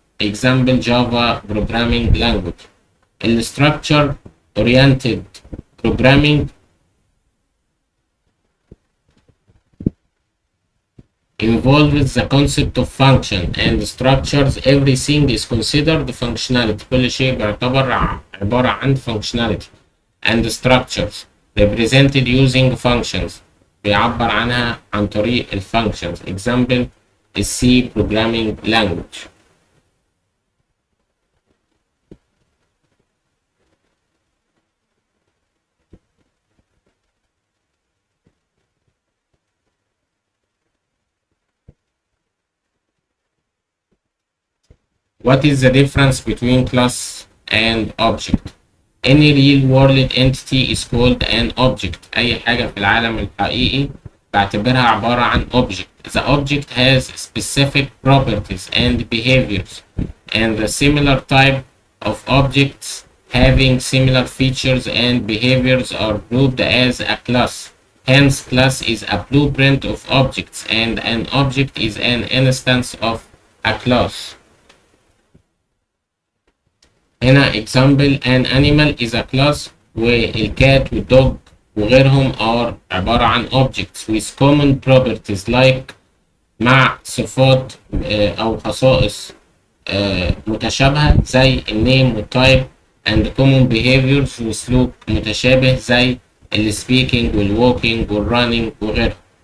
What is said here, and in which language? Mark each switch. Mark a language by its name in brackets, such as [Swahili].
[English] Example Java programming language. The structure oriented programming involves the concept of function and structures. Everything is considered functionality. [Arabic] كل شيء بيعتبر عبارة عن [English] functionality and structures represented using functions. [Arabic] بيعبر عنها عن طريق functions. [English] Example is C programming language. What is the difference between class and object? Any real world entity is called an object. [Arabic] أي حاجة في العالم الحقيقي بعتبرها عبارة عن object. [English] The object has specific properties and behaviors, and the similar type of objects having similar features and behaviors are grouped as a class. Hence, class is a blueprint of objects, and an object is an instance of a class. [Arabic] هنا [English] example an animal is a class [Arabic] والcat والdog وغيرهم are عبارة عن [English] objects with common properties like [Arabic] مع صفات أو خصائص متشابهة زي النيم والتايب [English] and common behaviors [Arabic] وسلوك متشابه زي السبيكينج والووكينج والرانينج وغيرهم.